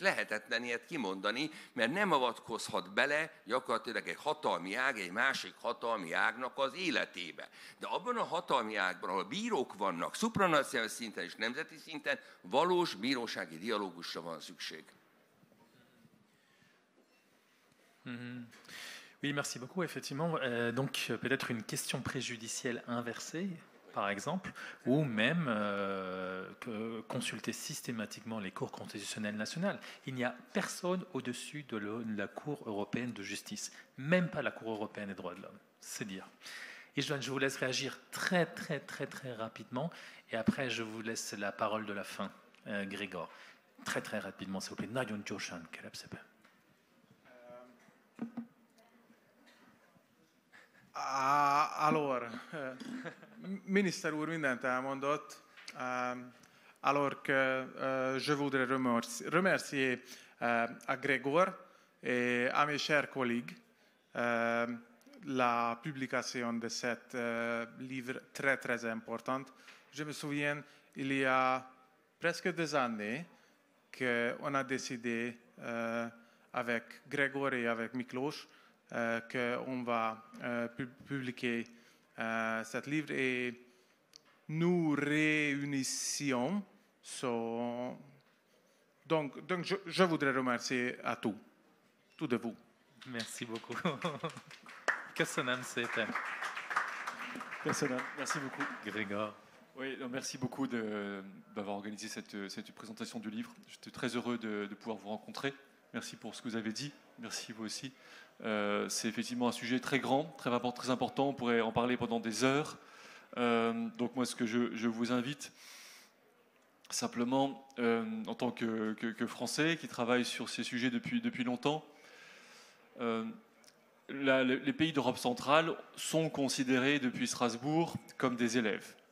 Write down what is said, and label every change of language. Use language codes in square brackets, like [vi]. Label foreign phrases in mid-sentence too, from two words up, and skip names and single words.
[hu] Lehetetlen ilyet kimondani, mert nem avatkozhat bele gyakorlatilag egy hatalmi ág, egy másik hatalmi ágnak az életébe. De abban a hatalmi ágban, ahol bírók vannak, szupranacionális szinten és nemzeti szinten, valós bírósági dialógusra van szükség. [fr] Oui, merci beaucoup. Effectivement, donc peut-être une question préjudicielle inversée, par exemple, ou même consulter systématiquement les cours constitutionnelles nationales. Il n'y a personne au-dessus de la Cour européenne de justice, même pas la Cour européenne des droits de l'homme, c'est dire. Et je vous laisse réagir très rapidement, et après je vous laisse la parole de la fin, Grégor. Très rapidement, s'il vous plaît. [hu] Nagyon gyorsan, kérem szépen. Alors, miniszter úr mindent elmondott. [fr] Alors que je voudrais remercier à Grégor et à mes chers collègues la publication de cet livre très important. Je me souviens, il y a presque 2 années qu'on a décidé avec Grégor et avec Miklós qu'on va publier cet livre et nous réunissions. Donc je voudrais remercier à tout de vous. Merci beaucoup. [hu] Köszönöm szépen. Köszönöm. [fr] Merci beaucoup. Grégor. Oui, merci beaucoup d'avoir organisé cette présentation du livre. J'étais très heureux de pouvoir vous rencontrer. Merci pour ce que vous avez dit. Merci vous aussi. C'est effectivement un sujet très grand, très important. On pourrait en parler pendant des heures. Donc moi, ce que je vous invite, simplement, en tant que Français qui travaille sur ces sujets depuis longtemps, les pays d'Europe centrale sont considérés depuis Strasbourg comme des élèves.